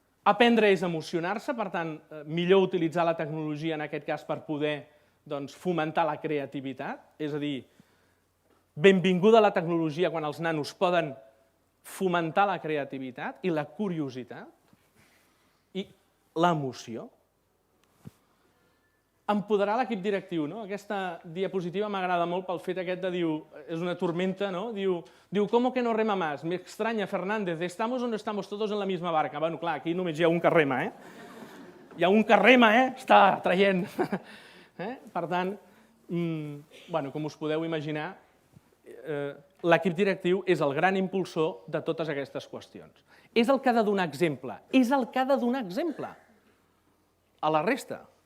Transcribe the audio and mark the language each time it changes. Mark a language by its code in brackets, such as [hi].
[ca] Aprendre és emocionar-se, per tant, millor utilitzar la tecnologia, en aquest cas, per poder fomentar la creativitat, és a dir, benvinguda la tecnologia quan els nanos poden fomentar la creativitat i la curiositat i l'emoció. Empoderar l'equip directiu. Aquesta diapositiva m'agrada molt pel fet aquest de dir, és una tormenta, diu, [es] ¿cómo que no rema más? Me extraña, Fernández, ¿estamos o no estamos todos en la misma barca? [ca] Bueno, clar, aquí només hi ha un que rema, Hi ha un que rema, està traient. Per tant, com us podeu imaginar, l'equip directiu és el gran impulsor de totes aquestes qüestions. És el que ha de donar exemple, és el que ha de donar exemple a la resta.